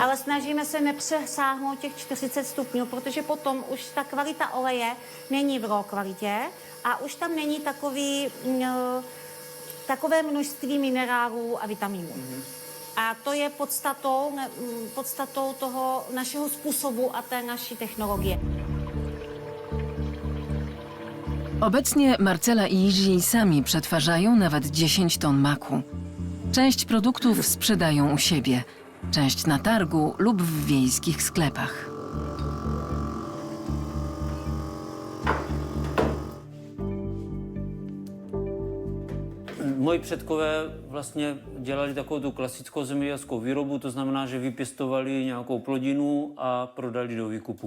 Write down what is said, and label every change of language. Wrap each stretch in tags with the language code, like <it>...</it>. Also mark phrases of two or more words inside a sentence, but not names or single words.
<cs>Ale snažíme se nepřesáhnout těch 40 stupňů, protože potom už ta kvalita oleje není v raw kvalitě a už tam není takové množství minerálů a vitaminů. A to je podstatou toho našeho způsobu a té naší technologie.</cs> <pl>Obecnie Marcela i Jiří sami przetwarzają nawet 10 ton maku. Część produktów sprzedają u siebie, część na targu lub w wiejskich sklepach.</pl> <cs>Moji předkové vlastně dělali takovou tu klasickou zemědělskou výrobu, to znamená, že vypěstovali nějakou plodinu a prodali do výkupu.</cs>